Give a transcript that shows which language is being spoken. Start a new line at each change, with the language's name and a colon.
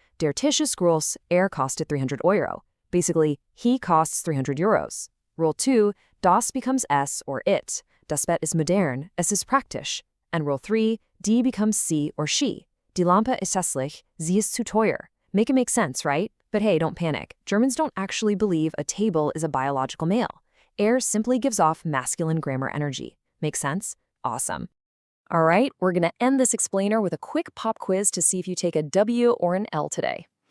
German: Der Tisch ist groß, kostet 300 Euro.
English: Basically, he costs 300 euros. Rule 2, das becomes es or it.
German: Das Bett ist modern, es ist praktisch.
English: And Rule 3, die becomes sie or she.
German: Die Lampe ist hässlich, sie ist zu teuer.
English: Make it make sense, right? But hey, don't panic. Germans don't actually believe a table is a biological male. Simply gives off masculine grammar energy. Make sense? Awesome. All right, we're going to end this explainer with a quick pop quiz to see if you take a W or an L today.